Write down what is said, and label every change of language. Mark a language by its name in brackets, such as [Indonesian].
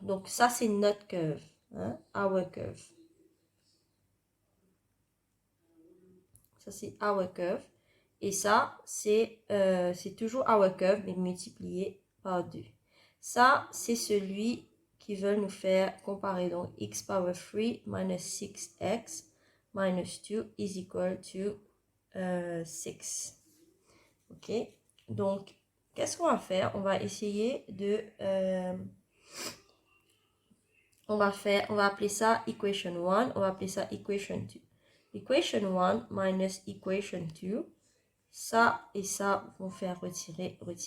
[French] Donc, ça, c'est notre curve, hein, [English] our curve. [French] Ça, c'est [English] our curve. [French] Et ça, c'est toujours our curve, mais multiplié par 2. Ça, c'est celui qui veut nous faire comparer. [English] Donc, x power 3 minus 6x minus 2 is equal to 6. OK? [French] Donc, qu'est-ce qu'on va faire? On va essayer de... on va appeler ça equation 1, on va appeler ça equation 2. [English] Equation 1 minus equation 2, [French] ça et ça vont faire retirer.